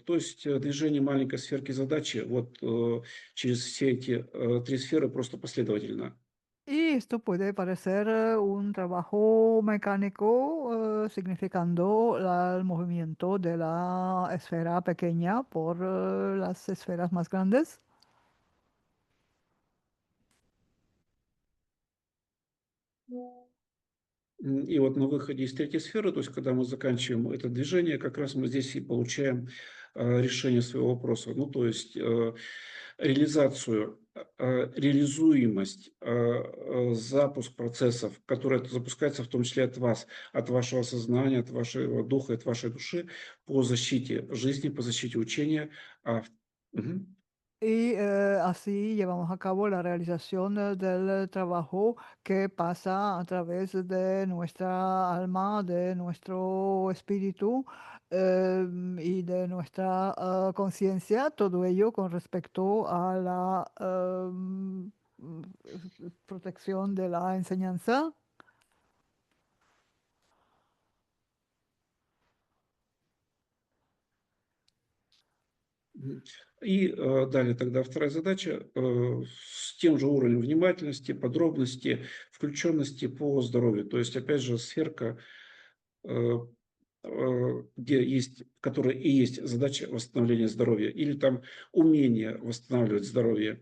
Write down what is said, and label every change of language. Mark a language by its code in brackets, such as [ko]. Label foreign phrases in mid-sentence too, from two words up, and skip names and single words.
[ru] То есть движение маленькой сферки задачи вот через все эти три сферы просто последовательно. [es] Y esto puede parecer un trabajo mecánico, significando el movimiento de la esfera pequeña por las esferas más grandes. [ru] И вот на выходе из третьей сферы, то есть когда мы заканчиваем это движение, как раз мы здесь и получаем решение своего вопроса. Ну, то есть реализацию, реализуемость, запуск процессов, которые запускаются в том числе от вас, от вашего сознания, от вашего духа, от вашей души по защите жизни, по защите учения. Мгм. [es] Y así llevamos a cabo la realización del trabajo que pasa a través de nuestra alma, de nuestro espíritu y de nuestra conciencia, todo ello con respecto a la protección de la enseñanza. Мгм. [ru] И далее тогда вторая задача с тем же уровнем внимательности, подробности, включенности по здоровью. То есть, опять же, сферка, э, где есть, в которой и есть задача восстановления здоровья или там умение восстанавливать здоровье.